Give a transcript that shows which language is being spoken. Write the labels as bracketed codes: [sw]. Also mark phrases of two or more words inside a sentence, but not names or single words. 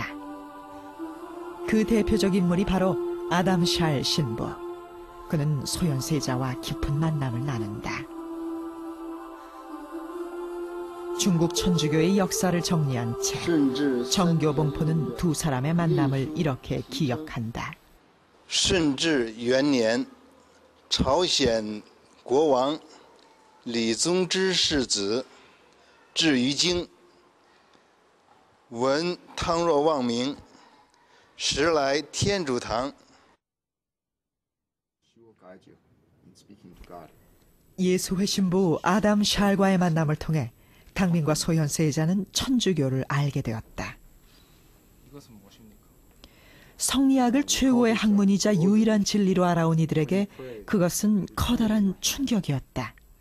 [ko] 그 대표적 인물이 바로 아담 샬 신부. 그는 소현세자와 깊은 만남을 나눈다. 중국 천주교의 역사를 정리한 책 정교봉포는 두 사람의 만남을 이렇게 기억한다. [zh] 顺治元年 朝鲜国王李宗之世子至于京闻汤若望名时来天主堂 [ko] 예수회 신부 아담 샬과의 만남을 통해 강민과 소현세자는 천주교를 알게 되었다. 성리학을 최고의 학문이자 유일한 진리로 알아온 이들에게 그것은 커다란 충격이었다.